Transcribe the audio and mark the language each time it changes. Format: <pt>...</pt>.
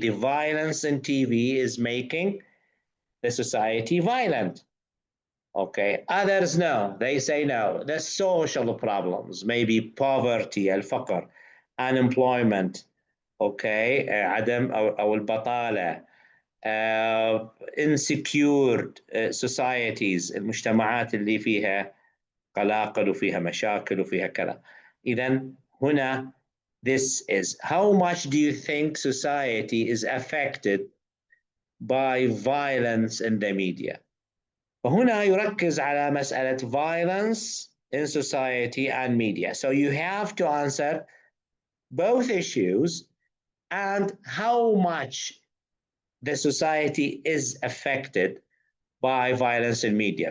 <en>The violence in TV is making the society violent. Okay, others no, they say no. The social problems, maybe poverty,</en> <ar>الفقر,</ar> <en>unemployment, okay,</en> <ar>عدم أو البطالة,</ar> <en>insecure societies,</en> <ar>المجتمعات اللي فيها قلاقل وفيها مشاكل وفيها كذا. إذا هنا</ar> <en>this is how much do you think society is affected by violence in the media?</en> <ar>وهنا يركز على مسألة</ar> <en>violence in society and media. So you have to answer both issues and how much the society is affected by violence in media.</en>